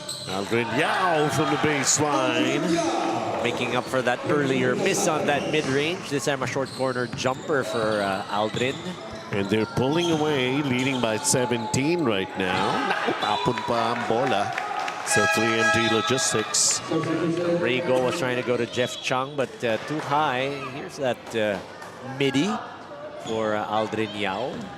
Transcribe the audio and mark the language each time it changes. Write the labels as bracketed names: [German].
[English] Aldrin Yao from the baseline. Making up for that earlier miss on that mid-range. This time a short corner jumper for Aldrin. And they're pulling away, leading by 17 right now. [Filipino] Tapon pa ang bola sa 3MD Logistics. [English] Rego was trying to go to Jeff Chung, but too high. Here's that midi for Aldrin Yao.